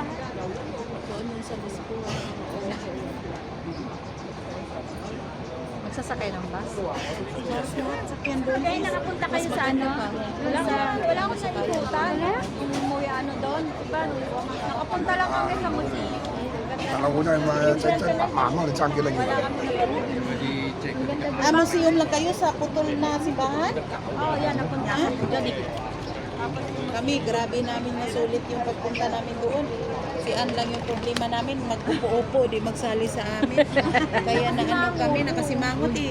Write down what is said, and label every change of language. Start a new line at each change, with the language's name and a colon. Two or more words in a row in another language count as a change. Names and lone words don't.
Filipino: Doon yung sa Lisboa. Magsasakay ng bus? Yes, sakyan doon. Kaya nakapunta kayo sa ano? Wala akong nalimutan. Yung umuwi ano doon. Diba? Nakapunta lang kami sa museum.
Cantonese: 大佬，我真係真慢慢嚟爭幾粒嘢。
Filipino: Ah, museum lang kayo sa putol na simbahan? Oo, yan. Napunta kami doon. Kami, grabe namin nasulit yung pagpunta namin doon. Si Ann lang yung problema namin, mag-upo-upo, di magsali sa amin. Kaya na ano kami, nakasimangot eh.